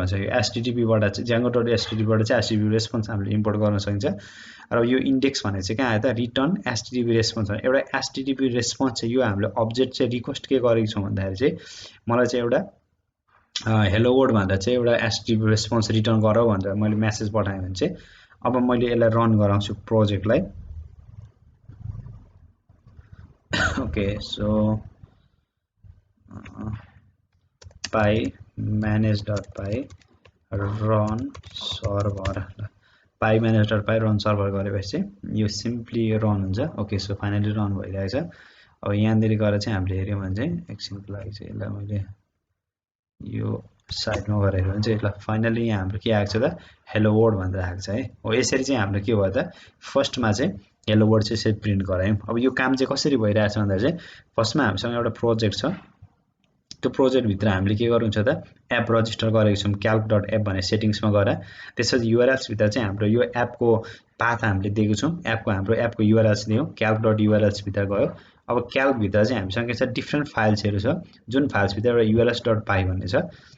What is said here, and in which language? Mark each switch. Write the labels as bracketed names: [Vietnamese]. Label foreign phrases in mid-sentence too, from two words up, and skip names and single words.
[Nepali] सक्यो http बाट चाहिँ django.http बाट चाहिँ [English] http response [Nepali] हामीले इम्पोर्ट गर्न सकिन्छ र यो इन्डेक्स भने चाहिँ कहाँ आयो त रिटर्न [English] http response [Nepali] एउटा [English] http response [Nepali] चाहिँ यो हामीले अब्जेक्ट चाहिँ रिक्वेस्ट के गरेको छौँ भन्दाखेरि चाहिँ मलाई चाहिँ एउटा [English] hello world [Nepali] भन्दा चाहिँ एउटा [English] http response return [Nepali] गर भनेर मैले मेसेज पठाएँ भने चाहिँ अब मैले यसलाई रन गराउँछु प्रोजेक्टलाई [English] okay so py manage.py run server py manage.py run server [Nepali] गरेपछि चाहिँ यो सिम्पली रन हुन्छ [English] okay so finally [Nepali] रन भइरहेछ अब यहाँनिर गएर चाहिँ हामीले हेर्यौं भने चाहिँ एकछिनको लागि चाहिँ यसलाई मैले यो साइडमा गएर हेर्यौं भने चाहिँ यसलाई फाइनली यहाँ हाम्रो के आएको छ त [English] hello world [Nepali] भनेर आएको छ है हो यसरी चाहिँ हाम्रो के भयो त फर्स्टमा चाहिँ [English] hello world [Nepali] चाहिँ यसरी प्रिन्ट गरायौं अब यो काम चाहिँ कसरी भइरहेछ भन्दा चाहिँ फर्स्टमा हामीसँग एउटा प्रोजेक्ट छ त्यो प्रोजेक्ट भित्र हामीले के गर्नु छ त एप रजिस्टर गरेको छौं calc.app भन्ने सेटिंग्समा गएर त्यसपछि URLs भित्र चाहिँ हाम्रो यो एपको पाथ हामीले दिएको छौं हाम्रो एपको URLs दियौं calc.urls भित्र गयो अब calc भित्र चाहिँ हामीसँग के छ डिफरेन्ट फाइल्सहरु छ जुन फाइल्स भित्र एउटा urls.py भन्ने छ